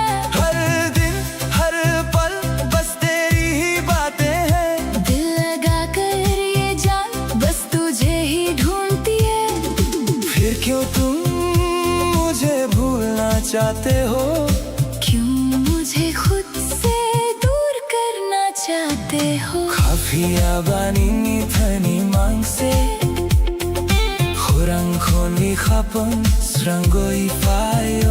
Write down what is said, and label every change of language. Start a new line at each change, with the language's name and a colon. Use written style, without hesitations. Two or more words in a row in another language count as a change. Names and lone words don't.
Hindi: हर दिन हर पल बस तेरी ही बातें हैं दिल लगा कर ये जान बस तुझे ही ढूंढती है फिर क्यों तुम मुझे भूलना चाहते हो क्यों मुझे खुद
Kok Borok: Yabaning ithani mangse Khurang khoni khapon srangoi fayo